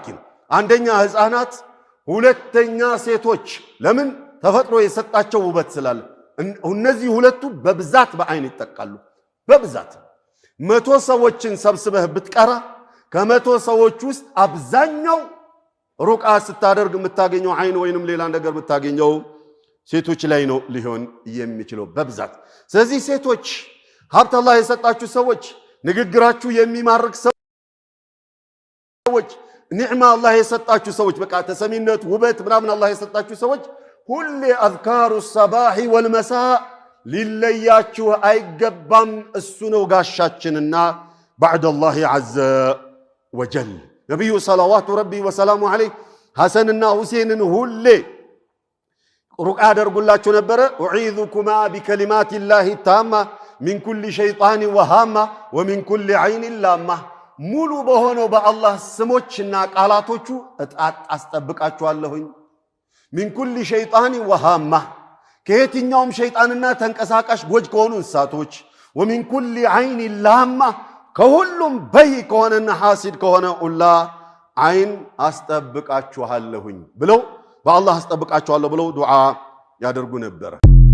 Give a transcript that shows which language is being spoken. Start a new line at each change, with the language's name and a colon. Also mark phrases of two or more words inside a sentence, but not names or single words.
Amharic: ነው አንደኛ ህፃናት ሁለተኛ ሴቶች ለምን ተፈጥሮ የሰጣቸው ውበት ስላለ እነዚህ ሁለቱ በብዛት በአይን ይጠቃሉ በብዛት 100 ሰዎችን ሰብስበህ ብትቀራ ከ100 ሰዎች ውስጥ አብዛኛው ሩቃ ስታደርግ የምታገኘው አይን ወይንም ሌላ ነገር የምታገኘው ሴቶች ላይ ነው ሊሆን የሚችለው በብዛት ስለዚህ ሴቶች ሀብት አላህ የሰጣችሁ ሰዎች ንግግራችሁ የሚማርክ ሰዎች ኒዕማ አላህ የሰጣችሁ ሰዎች በቃ ተሰሚነት ውበት ምናምን አላህ የሰጣችሁ ሰዎች ሁሌ
Arabic: أذكار الصباح والمساء
Amharic: ሊለያችሁ አይገባም እሱ ነው ጋሻችንና
Arabic: بعد الله عز وجل
Amharic: ነብዩ
Arabic: صلوات ربي وسلامه عليه
Amharic: ሐሰንና ሁሴንን ሁሌ ሩቃ ያደርጉላችሁ
Arabic: ነበር اعيذكما بكلمات الله التامه من كل شيطان وهامه ومن كل عين
Amharic: لامه ሙሉ በሆነው በአላህ ስሞችና ቃላቶቹ አስጠብቃችኋለሁኝ
Arabic: من كل شيطان وهامه
Amharic: ከየትኛውም ሸይጣንና ተንቀሳቃሽ ጎጅ ከሆኑ እንስሳቶች
Arabic: ومن كل عين لامه
Amharic: ከሁሉም በይ ከሆነና ሐሲድ ከሆነ ሁላ አይን አስጠብቃችኋለሁኝ ብለው በአላህ አስጠብቃችኋለሁ ብለው ዱዓ ያደርጉ ነበር